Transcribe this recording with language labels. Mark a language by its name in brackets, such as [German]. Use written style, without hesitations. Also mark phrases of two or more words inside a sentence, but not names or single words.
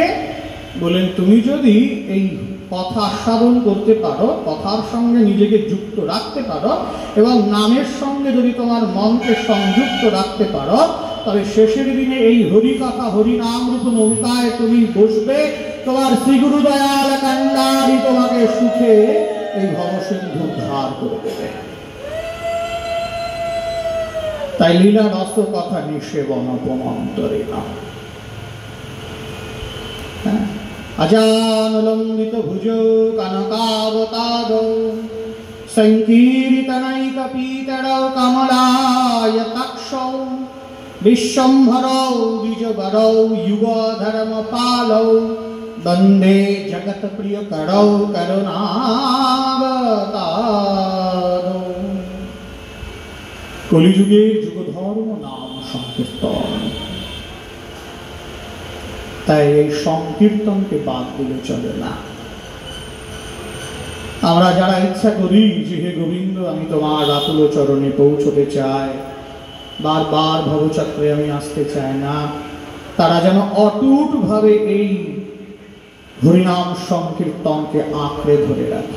[Bangla] বলেন তুমি যদি এই কথা আস্বাদন করতে পারো, কথার সঙ্গে নিজেকে যুক্ত রাখতে পারো এবং নামের সঙ্গে যদি তোমার মনকে সংযুক্ত রাখতে পারো, তবে শেষের দিনে এই হরিকথা হরিনাম রূপ নৌকায় তুমি বসবে, তোমার শ্রীগুরু দয়াল কান্ডারি তোমাকে সুখে এই ভবসিন্ধু উদ্ধার করে দেবে। তাই লীলা রস কথা নিষেবন অপমন্তরে না। [Sanskrit] अजानुलम्बित भुजो कनकावतादौ संकीर्तनैकपीतरौ कमलायताक्षौ विश्वम्भरौ द्विजवरौ युगधर्मपालौ वन्दे जगत्प्रियकरौ करुणावतारौ। [Bangla] कलिजुगेर যুগধর্ম নাম সংকীর্তন। তাই এই সংকীর্তনকে বাদ দিলে চলে না। আমরা যারা ইচ্ছা করি যে হে গোবিন্দ আমি তোমার আতুল চরণে পৌঁছতে চাই, বারবার ভবচক্রে আমি আসতে চাই না, তারা যেন অটুট ভাবে এই হরিনাম সংকীর্তনকে আঁকড়ে ধরে রাখে।